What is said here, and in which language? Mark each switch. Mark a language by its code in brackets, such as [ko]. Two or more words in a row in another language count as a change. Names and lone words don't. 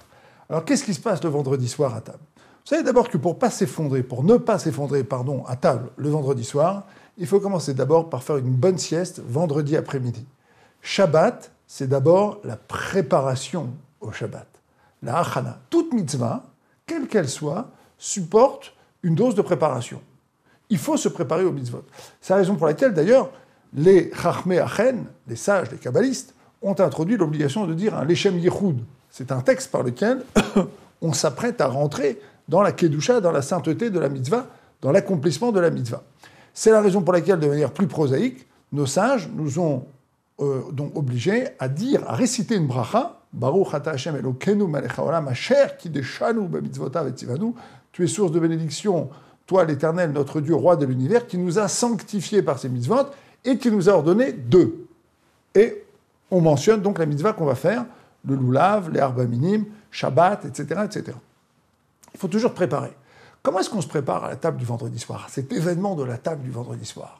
[fr] Alors, qu'est-ce qui se passe le vendredi soir à table? Vous savez d'abord que pour ne pas s'effondrer, à table le vendredi soir, il faut commencer d'abord par faire une bonne sieste vendredi après-midi. Shabbat, c'est d'abord la préparation au Shabbat. La hachana. Toute mitzvah, quelle qu'elle soit, supporte une dose de préparation. Il faut se préparer au mitzvot. C'est la raison pour laquelle, d'ailleurs, les [he] חכמי הכן, [fr] les sages, les kabbalistes, ont introduit l'obligation de dire un [he] לשם יחוד. [fr] C'est un texte par lequel on s'apprête à rentrer dans la kedusha, dans la sainteté de la mitzvah, dans l'accomplissement de la mitzvah. C'est la raison pour laquelle, de manière plus prosaïque, nos sages nous ont donc obligés à réciter une bracha, [he] ברוך אתה השם אלוקינו מלך העולם אשר קדשנו במצוותיו וציוונו. [fr] Tu es source de bénédiction, toi l'Éternel, notre Dieu, roi de l'univers, qui nous a sanctifiés par ses mitzvot et qui nous a ordonné deux. Et on mentionne donc la mitzvah qu'on va faire, le loulav, les [he] ארבע מינים, [fr] Shabbat, etc., etc. Il faut toujours préparer. Comment est-ce qu'on se prépare à la table du vendredi soir, à cet événement de la table du vendredi soir?